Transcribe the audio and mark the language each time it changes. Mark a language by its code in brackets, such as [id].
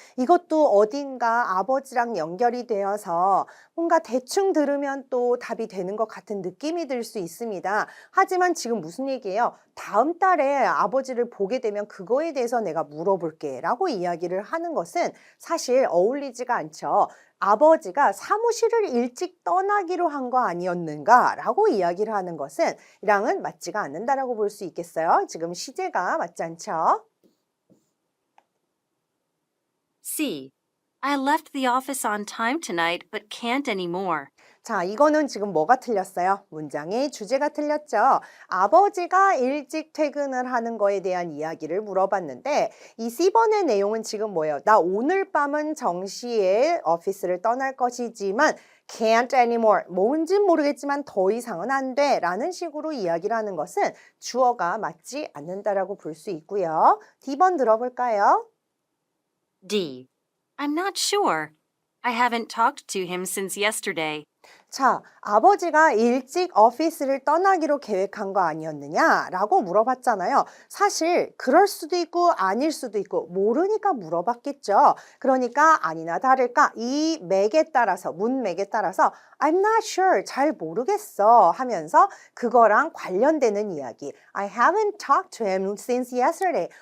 [ko] 이것도 어딘가 아버지랑 연결이 되어서 뭔가 대충 들으면 또 답이 되는 것 같은 느낌이 들 수 있습니다. 하지만 지금 무슨 얘기예요? 다음 달에 아버지를 보게 되면 그거에 대해서 내가 물어볼게 라고 이야기를 하는 것은 사실 어울리지가 않죠. 아버지가 사무실을 일찍 떠나기로 한 거 아니었는가 라고 이야기를 하는 것은 이랑은 맞지가 않는다라고 볼 수 있겠어요. 지금 시제가 맞지 않죠? C. [en] I left the office on time tonight but can't anymore. [ko] 자, 이거는 지금 뭐가 틀렸어요? 문장의 주제가 틀렸죠. 아버지가 일찍 퇴근을 하는 거에 대한 이야기를 물어봤는데 이 C번의 내용은 지금 뭐예요? 나 오늘 밤은 정시에 오피스를 떠날 것이지만 [en] can't anymore. [ko] 뭔진 모르겠지만 더 이상은 안 돼. 라는 식으로 이야기를 하는 것은 주어가 맞지 않는다라고 볼 수 있고요. D번 들어볼까요? [en] D. I'm not sure. I haven't talked to him since yesterday. [ko] 자, 아버지가 일찍 오피스를 떠나기로 계획한 거 아니었느냐? 라고 물어봤잖아요. 사실 그럴 수도 있고 아닐 수도 있고 모르니까 물어봤겠죠. 그러니까 아니나 다를까 이 맥에 따라서 문맥에 따라서 [en] I'm not sure, [ko] 잘 모르겠어 하면서 그거랑 관련되는 이야기 [en] I haven't talked to him since yesterday.